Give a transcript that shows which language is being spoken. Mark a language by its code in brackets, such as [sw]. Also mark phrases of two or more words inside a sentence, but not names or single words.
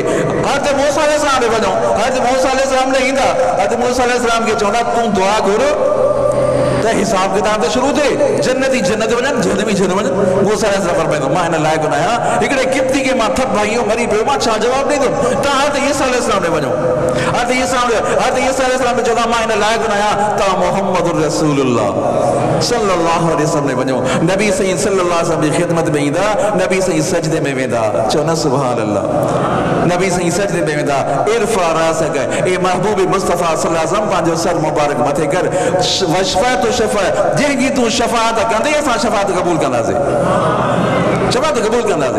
[sd] हज़रत मूसा अलैहिस्सलाम ॾे वञो, हज़रत मूसा अलैहिस्सलाम ॾे ईंदा, हज़रत मूसा अलैहिस्सलाम खे चवंदा तूं दुआ करो त हिसाब किताब त शुरू थिए, जन्नती जन्नत वञनि, जहन्नमी जहन्नम वञनि। मूसा अलैहिस्सलाम फरमाईंदो मां हिन लाइक़ु न आहियां। हिकिड़े किप्ती खे मां थप भाइयों मरी पियो, मां छा जवाबु ॾींदुमि? तव्हां हज़रत ईसा अलैहिस्सलाम ॾे वञो, हज़रत ईसा अलैहिस्सलाम खे चवंदा मां हिन लाइक़ु न आहियां। तव्हां मुहम्मद रसूलुल्लाह [ar] صلى الله عليه وسلم [sd] ॾे वञो, नबी साईं [ar] صلى الله عليه وسلم [sd] जी ख़िदमत में ईंदा, नबी साईं सजदे में वेंदा, चओ न [ar] سبحان الله. [sd] नबी साईं सजदे में वेंदा, [ar] ارفع رأسك, [sd] ए महबूब मुस्तफ़ा [ar] صلى الله عليه وسلم [sd] पंहिंजो सर मुबारक मथे कर, [ar] واشفع تشفع, [sd] जंहिंजी तूं शफ़ाअत कंदे असां शफ़ाअत क़बूल कंदासीं, शफ़ाअत क़बूल कंदासीं।